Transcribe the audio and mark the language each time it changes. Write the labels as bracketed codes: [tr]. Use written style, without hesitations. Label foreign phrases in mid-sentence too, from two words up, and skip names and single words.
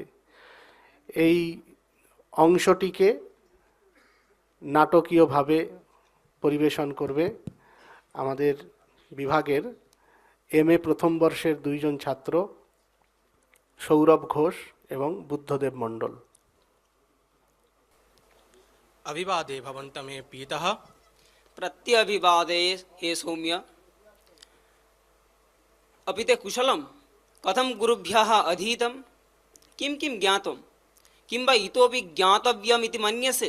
[bn] এই অংশটিকে নাটকীয়ভাবে পরিবেশন করবে আমাদের বিভাগের MA প্রথম বর্ষের 2 জন ছাত্র, সৌরভ ঘোষ এবং বুদ্ধদেব মণ্ডল। [sa] अभिवादे भवन्तं मे पीतः। प्रत्यभिवादे हे सौम्य। अपि ते कुशलं? कथं गुरुभ्यः अधीतं? किं किं ज्ञातं? किं वा इतोपि ज्ञातव्यम् इति मन्यसे?